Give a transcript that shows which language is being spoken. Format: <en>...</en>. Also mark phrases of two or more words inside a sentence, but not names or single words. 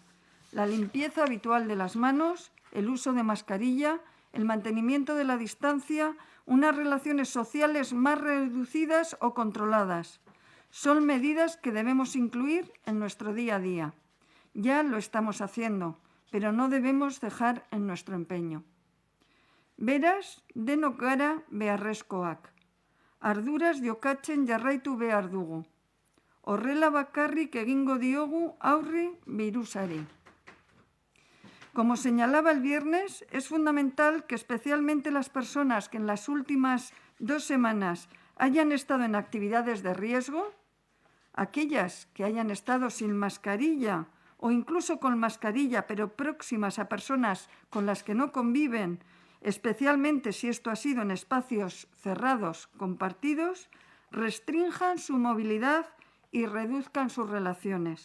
<es>La limpieza habitual de las manos, el uso de mascarilla, el mantenimiento de la distancia, unas relaciones sociales más reducidas o controladas. Son medidas que debemos incluir en nuestro día a día. Ya lo estamos haciendo, pero no debemos dejar en nuestro empeño.</es> <eu>Beraz, denok gara beharrezkoak. Arduraz jokatzen jarraitu behar dugu. Horrela bakarrik egingo diogu aurre birusari.</eu> <es>Como señalaba el viernes, es fundamental que especialmente las personas que en las últimas 2 semanas hayan estado en actividades de riesgo, aquellas que hayan estado sin mascarilla o incluso con mascarilla pero próximas a personas con las que no conviven, especialmente si esto ha sido en espacios cerrados compartidos, restrinjan su movilidad y reduzcan sus relaciones.</es>